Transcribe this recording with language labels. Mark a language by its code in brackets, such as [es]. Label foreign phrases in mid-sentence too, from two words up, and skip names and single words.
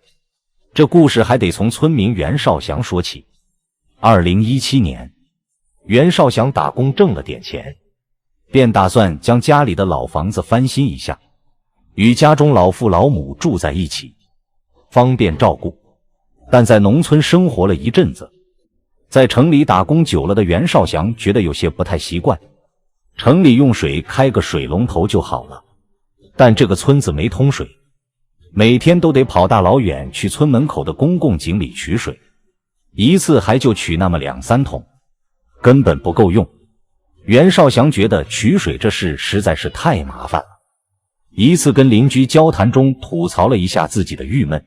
[zh] 這故事還得從村民袁少祥說起。2017年，袁少祥打工掙了點錢，便打算將家裡的老房子翻新一下，與家中老父老母住在一起，方便照顧。但在農村生活了一陣子，在城裡打工久了的袁少祥覺得有些不太習慣。城裡用水開個水龍頭就好了，但這個村子沒通水，每天都得跑大老遠去村門口的公共井裡取水，一次還就取那麼2-3桶，根本不夠用。袁少祥覺得取水這事實在是太麻煩了，一次跟鄰居交談中吐槽了一下自己的鬱悶。